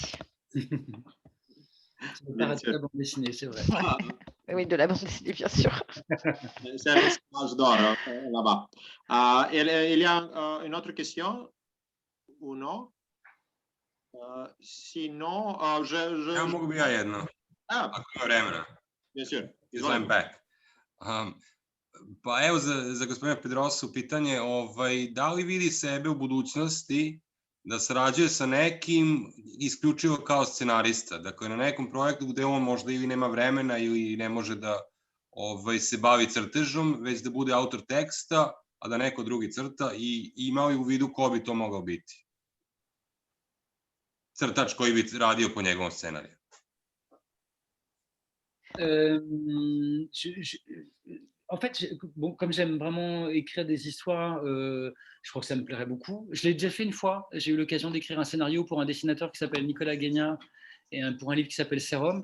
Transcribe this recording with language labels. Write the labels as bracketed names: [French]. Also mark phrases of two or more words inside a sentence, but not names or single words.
[French] C'est le paradis de la bande dessinée, c'est vrai. Oui, de la bande dessinée, bien sûr. C'est un message d'or là-bas. Il y a une autre question ou non? Sinon, [Serbian] Ja mogu bi ja jedno. Ako ima vremena. [French] Bien sûr. [Serbian] Izvolem back. Pa evo za gospodina Pedrosu pitanje, da li vidi sebe u budućnosti da sarađuje sa nekim isključivo kao scenarista, dakle na nekom projektu gde on možda ili nema vremena ili ne može da se bavi crtežom, već da bude autor teksta, a da neko drugi crta, i ima li u vidu ko bi to mogao biti? Crtač koji bi radio po njegovom scenariju. [French] En fait, bon, comme j'aime vraiment écrire des histoires, je crois que ça me plairait beaucoup. Je l'ai déjà fait une fois. J'ai eu l'occasion d'écrire un scénario pour un dessinateur qui s'appelle Nicolas Guignard et pour un livre qui s'appelle Sérum.